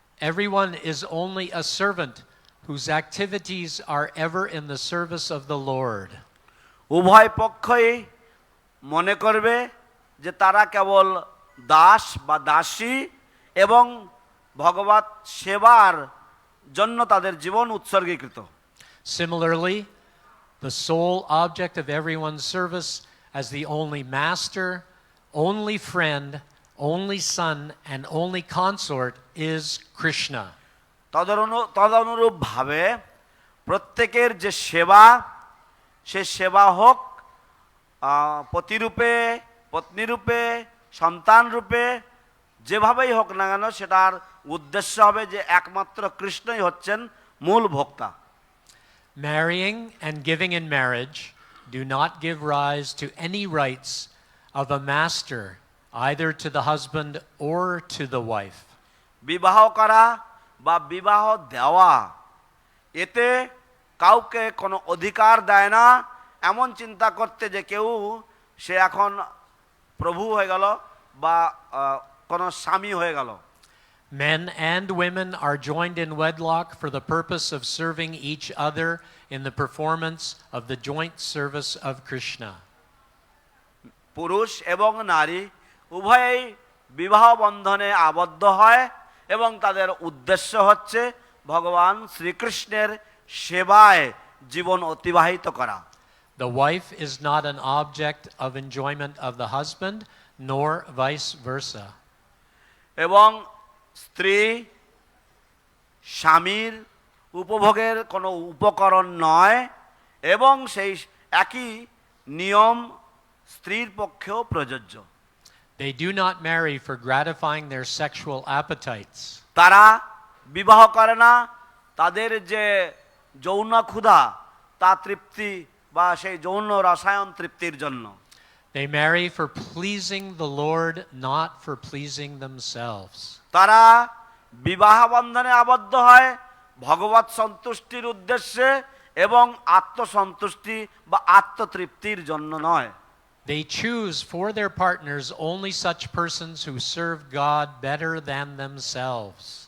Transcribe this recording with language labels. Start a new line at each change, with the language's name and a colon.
English: Everyone is only a servant whose activities are ever in the service of the Lord.
Bangla: উভয় পক্ষই মনে করবে যে তারা কেবল দাস বা দাসী এবং ভগবত সেবার জন্য তাদের জীবন উৎসর্গীকৃত।
English: Similarly, the sole object of everyone's service as the only master, only friend, only son, and only consort is Krishna.
Bangla: তদনুরূপভাবে প্রত্যেকের যে সেবা, সে সেবা হোক পতিরূপে, পত্নীরূপে, সন্তানরূপে, যেভাবেই হোক না কেন সেটার উদ্দেশ্য হবে যে একমাত্র কৃষ্ণই হচ্ছেন মূল ভোক্তা।
English: Marrying and giving in marriage do not give rise to any rights of a master, either to the husband or to the wife.
Bangla: বিবাহ করা বা বিবাহ দেওয়া এতে কাউকে কোনো অধিকার দেয় না এমন চিন্তা করতে যে কেউ সে এখন প্রভু হয়ে গেল বা কোনো স্বামী হয়ে গেল।
English: Men and women are joined in wedlock for the purpose of serving each other in the performance of the joint service of Krishna.
Bangla: পুরুষ এবং নারী উভয়েই বিবাহ বন্ধনে আবদ্ধ হয় এবং তাদের উদ্দেশ্য হচ্ছে ভগবান শ্রীকৃষ্ণের সেবায় জীবন অতিবাহিত করা।
English: The wife is not an object of enjoyment of the husband, nor vice versa.
Bangla: এবং স্ত্রী স্বামীর উপভোগের কোনো উপকরণ নয় এবং সেই একই নিয়ম স্ত্রীর পক্ষেও প্রযোজ্য।
English: They do not marry for gratifying their sexual appetites.
Bangla: তারা বিবাহ করে না তাদের যে যৌন ক্ষুধা তা তৃপ্তি বা সেই যৌন রসায়ন তৃপ্তির জন্য।
English: They marry for pleasing the Lord, not for pleasing themselves.
Bangla: তারা বিবাহ বন্ধনে আবদ্ধ হয় ভগবত সন্তুষ্টির উদ্দেশ্যে এবং আত্মসন্তুষ্টি বা আত্মতৃপ্তির জন্য নয়।
English: They choose for their partners only such persons who serve God better than themselves.